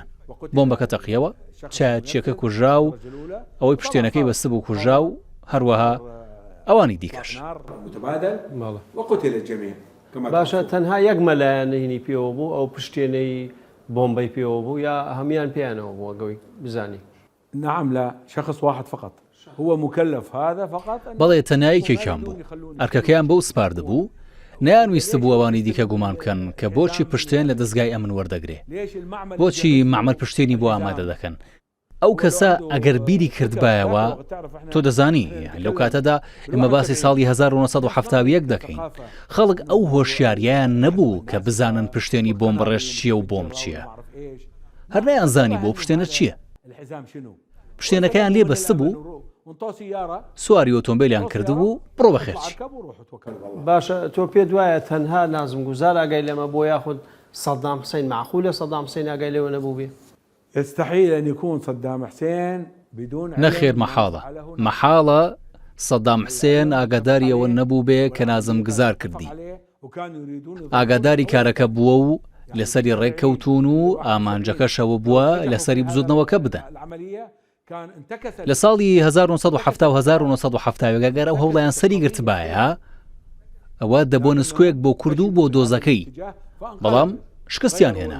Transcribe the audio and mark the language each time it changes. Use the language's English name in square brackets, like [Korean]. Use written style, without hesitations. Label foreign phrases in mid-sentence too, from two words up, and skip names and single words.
[Central Kurdish] بۆمبەکە تەقیەوە چایەچیەکە کوژرا و ئەوەی پشتێنەکەی بەستە بوو کوژرا و هەروەها ئەوانی دیکەش. باشە تەنها یەک مەلایەن هینی پێوە بوو ئەو پشتێنەی بۆمبەی پێوە بوو یا هەمیان پێیانەوە بووە گەوەی بزانی؟ [Arabic] نعم لا شخص واحد فقط هو مكلف هذا فقط. [Central Kurdish] بەڵێ تەنایەکێکیان بوو ئەرکەکەیان بەو سپارد بوو نەیانویستە بوو ئەوانی دیکە گومان بکەن کە بۆچی پشتێن لە دەستگای ئەمن وەردەگرێ، بۆچی معمەل پشتێنی بۆ ئامادە دەکەن. ئەو کەسە ئەگەر بیری کردبایەوە تۆ دەزانی لەو کاتەدا ئێمە باسی ساڵی 1970 دەکەین. خەڵک ئەو هۆشیاریان نەبوو کە بزانن پشتێنی بۆمبڕێژ چییە و بۆم چییە. هەر نەیانزانی بۆ پشتێنە چییە. پشتێنەکەیان لێ بەستە بوو سواری ئۆتۆمبیلیان کردبوو بڕۆ بەخێرچی. باشە تۆ پێ دوایە تەنها نازم گوزار ئاگای لەمە بۆ یاخود سەدام حوسێن معقولە سەدام حوسێن ئاگای لەوە نەبوو بێ؟ [Arabic] يستحيل أن يكون صدام حسين بدون [Central Kurdish] نەخێر مەحاڵە سەدام حوسێن ئاگاداریەوە نەبوو بێ کە نازم گزار کردی. ئاگاداری کارەکە بووە و لەسەری ڕێککەوتون و ئامانجەکەشەوە بووە لەسەری بزودنەوەکە بدەن. لە ساڵی 1970 گەر ئەو هەوڵیان سەری گرتبایە ئەوە دەبۆ نسکۆیەک بۆ کورد و بۆ دۆزەکەی، بەڵام شکستیان هێنا.